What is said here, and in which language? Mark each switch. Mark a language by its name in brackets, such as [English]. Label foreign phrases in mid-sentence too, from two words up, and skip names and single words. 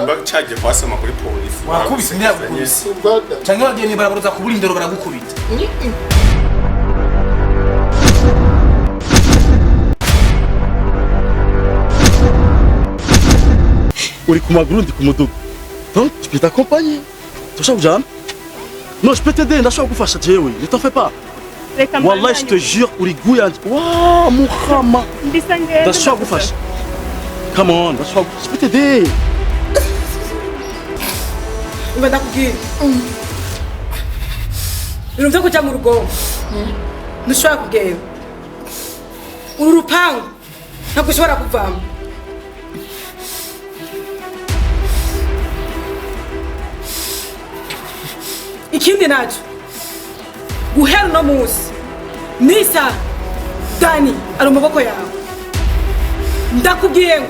[Rundi] mba caje kwasoma kuri polisi wakubise ndakubise bada canke wagiye barabaruza kubura indero baragukubita uri ku maguru ndi ku mudugu [French] donc tu peux t'accompagner [Rundi] turashaka kujana [French] non je peux t'aider [Rundi] ndashaka kugufasha jewe [French] ne t'en fais pas wallah je te jure [Rundi] uri guya wa muhama ndashaka kugufasha [English] come on [Rundi] ndashaka [French] je peux t'aider [Rundi] Umva ndakubwira ibintu byo kuja mu rugo ntushobora kugenda uru rupangu ntabwo ushobora kuvamo ikindi naco guhera uno munsi nisa Dani ari mu maboko yawe ndakubwiye ngo